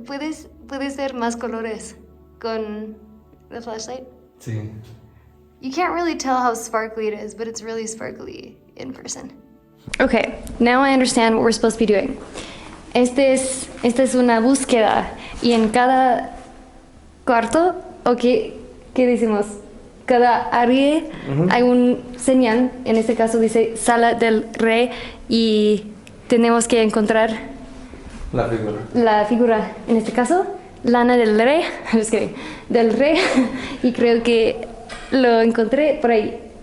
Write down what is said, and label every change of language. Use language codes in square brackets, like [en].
[es] ¿Puedes ver más colores con [en] the flashlight? [es] Sí. [en] You can't really tell how sparkly it is, but it's really sparkly in person. Okay, now I understand what we're supposed to be doing. [es] Esta es una búsqueda y en cada cuarto, ¿o qué decimos? Cada área hay un señal, en este caso dice Sala del Rey y tenemos que encontrar la figura, en este caso, lana del rey, [en] just kidding, [es] del rey, y creo que lo encontré por ahí.